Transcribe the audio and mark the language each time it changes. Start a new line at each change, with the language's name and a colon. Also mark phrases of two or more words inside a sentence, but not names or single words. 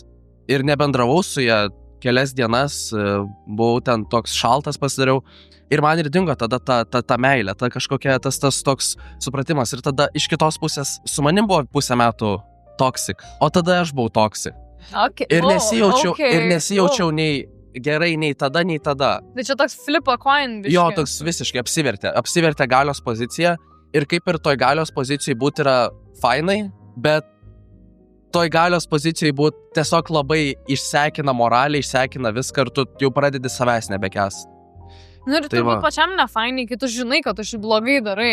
Lithuanian: Ir nebendravau su ja kelias dienas, buvau ten toks šaltas pasidariau ir man ir dingo tada ta meilė, ta kažkokia tas toks supratimas ir tada iš kitos pusės su manim buvo pusę metų toksik, o tada aš buvau toksik. Ir nesijaučiau nei gerai nei tada. Tai čia toks
English: flip a coin
Lithuanian: biškai. Jo, toks visiškai apsivertė galios poziciją ir kaip ir toj galios pozicijai būti yra fainai, bet toj galios pozicijai būt tiesiog labai išsekina moralę, išsekina viską ir tu jau pradedi savęs nebekęst. Ir turbūt pačiam nefainiai, kai tu žinai, kad tu šį blogai darai.